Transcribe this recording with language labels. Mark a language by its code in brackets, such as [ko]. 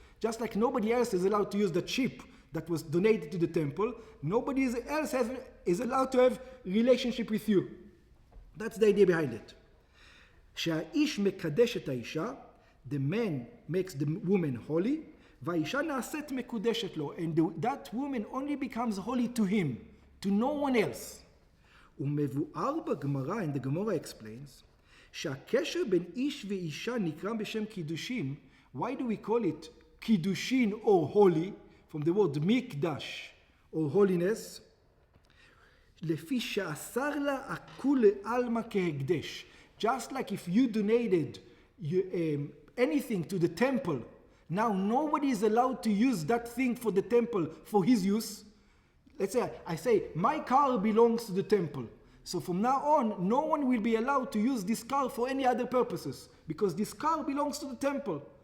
[en] Just like nobody else is allowed to use the sheep that was donated to the temple, nobody else is allowed to have relationship with you. That's the idea behind it. [he] שהאיש מקדש את האישה, [en] the man makes the woman holy, [he] והאישה נעשית מקודשת לו, [en] and that woman only becomes holy to him, to no one else. [he] ומבואר בגמרא, [en] and the Gemara explains, [he] שהקשר בין איש ואישה נקרא בשם קידושין. [en] Why do we call it קידושין or holy? From the word mikdash or holiness. [he] לפי שאסר לה הכול לעלמא כהקדש. [en] Just like if you donated anything to the temple, now nobody is allowed to use that thing for the temple for his use. Let's say I say my car belongs to the temple. So from now on, no one will be allowed to use this car for any other purposes because this car belongs to the temple.